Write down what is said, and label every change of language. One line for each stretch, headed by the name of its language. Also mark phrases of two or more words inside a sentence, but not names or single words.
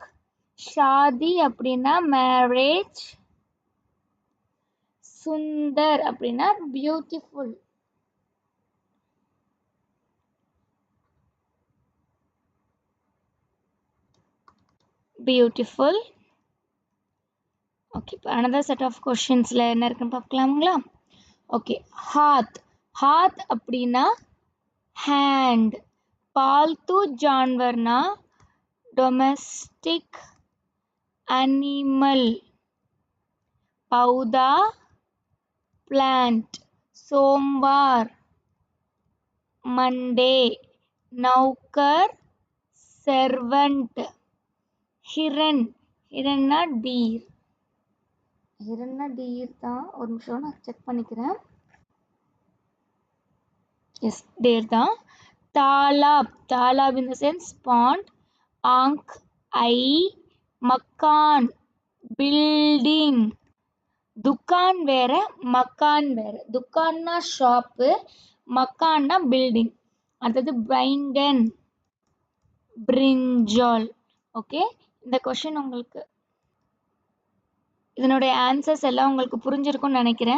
Tamil: ஷாதி அப்படின்னா மேரேஜ். சுந்தர் அப்படின்னா பியூட்டிஃபுல். பியூட்டிஃபுல். ஓகே. இப்போ
English: another set of
Tamil: கொஷின்ஸில் என்ன இருக்குன்னு பார்க்கலாங்களா? ஓகே. ஹாத் அப்படின்னா hand.
Hindi: पालतू जानवरना
English: domestic animal.
Hindi: पौधा प्लांट. सोमवार मंडे. नौकर सर्वेंट. हिरन डीर. डीर தான்.
Tamil: ஒரு நிமிஷம் நான் செக் பண்ணிக்கிறேன். எஸ், டேர் தான்.
English: तालाब in the sense pond.
Hindi: आंख eye. मकान building.
Tamil: दुकान வேற மக்கான் வேற. துக்கான்னா ஷாப்பு, மக்கான்னா பில்டிங். அடுத்தது பைங்கன் பிரிஞ்சால். ஓகே, இந்த கொஷின் உங்களுக்கு இதனுடைய ஆன்சர்ஸ் எல்லாம் உங்களுக்கு புரிஞ்சிருக்கும்னு நினைக்கிறேன்.